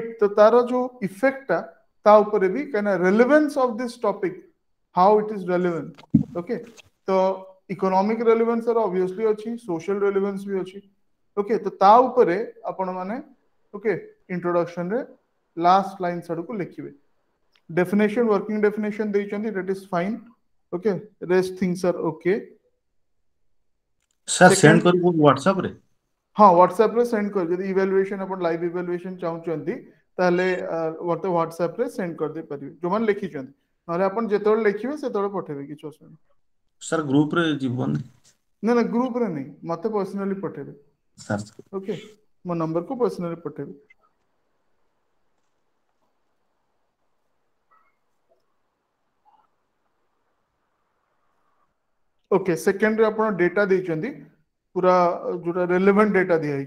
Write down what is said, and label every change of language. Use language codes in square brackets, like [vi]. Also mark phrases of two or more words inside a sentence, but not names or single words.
[or] ତ ତାର ଯୋଉ ଇଫେକ୍ଟଟା ତା ଉପରେ ବି, କାହିଁକିନା [en] relevance of this topic, how it is relevant. [or] ଓକେ, ତ [en] economic relevance [or] ତାର ଅବଭିୟସଲି ଅଛି, [en] social relevance [or] ବି ଅଛି. ଓକେ, ତ ତା ଉପରେ ଆପଣ ମାନେ ଓକେ ଇଣ୍ଟ୍ରୋଡକ୍ସନରେ [en] last line [or] ଆଡକୁ ଲେଖିବେ. ଡେଫିନେସନ, [en] working definition [or] ଦେଇଛନ୍ତି, [en] that is fine. ଓକେ, rest things are okay. sir send Second, [or] करू WhatsApp रे? हाँ WhatsApp रे सेंड कर. ଯଦି ଇଭାଲୁଏସନ ଆପଣ [en] live evaluation [or] ଚାହୁଁଛନ୍ତି ତାହେଲେ ମୋତେ WhatsApp ରେ ସେଣ୍ଡ କରିଦେଇ ପାରିବେ ଯୋଉମାନେ ଲେଖିଛନ୍ତି. ନହେଲେ ଆପଣ ଯେତେବେଳେ ଲେଖିବେ ସେତେବେଳେ ପଠେଇବେ, କିଛି ଅସୁବିଧା ନାହିଁ. ସାର ଗ୍ରୁପ ରେ ଜୀବନ ନା ନା ଗ୍ରୁପରେ ନାହିଁ, ମୋତେ ପର୍ସନାଲି ପଠେଇବେ. सर ଓକେ, ମୋ ନମ୍ବରକୁ ପର୍ସନାଲି ପଠେଇବେ. ଓକେ, ସେକେଣ୍ଡରେ ଆପଣ ଡେଟା ଦେଇଛନ୍ତି ପୁରା ଯୋଉଟା [en] relevant data [or] ଦିଆହେଇଛି.